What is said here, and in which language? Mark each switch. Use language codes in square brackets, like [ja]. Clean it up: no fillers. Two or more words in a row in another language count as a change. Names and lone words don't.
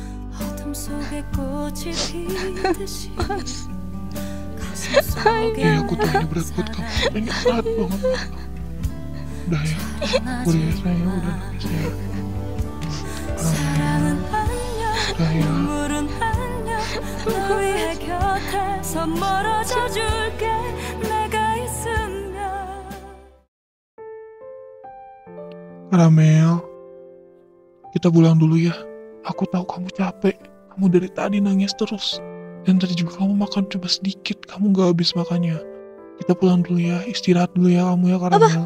[id] Mas. Ya, aku tahu ini berat buat kamu. Ini berat banget. Udah ya. Udah ya, sayang. Udah nangis ya. Udah ya. [ko] 너의 곁에서 멀어져 줄게 내가 있으면. [id] Karamel, kita pulang dulu ya. Aku tahu kamu capek. Kamu dari tadi nangis terus. Dan tadi juga kamu makan cuma sedikit. Kamu gak habis makannya. Kita pulang dulu ya. Istirahat dulu ya kamu ya, Karamel.